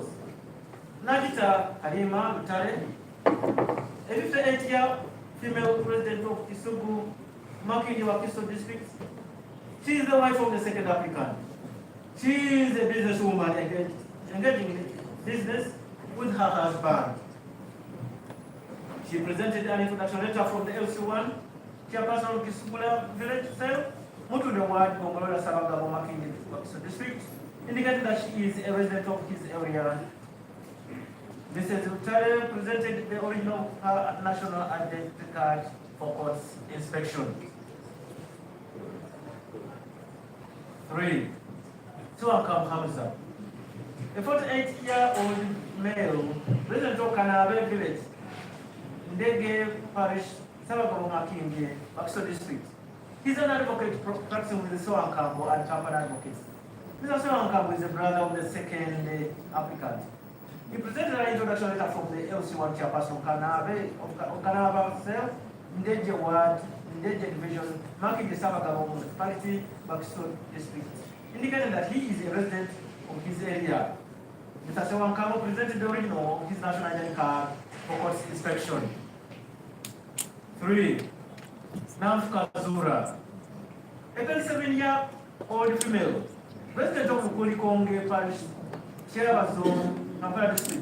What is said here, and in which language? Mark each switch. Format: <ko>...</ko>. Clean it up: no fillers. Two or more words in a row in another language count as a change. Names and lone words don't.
<en>Najita Halima Lutale, a 58-year female resident of Isugu, Makini Wakiso district. She is the wife of the second applicant. She is a businesswoman engaging in business with her husband. She presented an introduction letter from the LC1 chairperson of Kisugula village cell, Mutude Ward, Mongolola Sabagabo, Makini Wakiso district, indicating that she is a resident of his area. Mrs. Lutale presented the original national identity card for court inspection. 3. Tuakam Hamza, a 48-year-old male resident of Kanabe village, Ndege Parish, Sabagabo Makinge, Bakso district. He's an advocate practicing with the Soankambo and Champan advocates. Mr. Soankambo is the brother of the second applicant. He presented an introduction letter from the LC1 chairperson of Kanaba Cell, Ndeje Ward, Ndeje Division, marking the Sabagabo Municipality, Bakso district, indicating that he is a resident of his area. Mr. Sewankamo presented the original of his national identity card for court inspection. 3. Namfuka Zura, a 27-year-old female, resident of Kulikonge Parish, Sierra Zone, Kampala district.</en>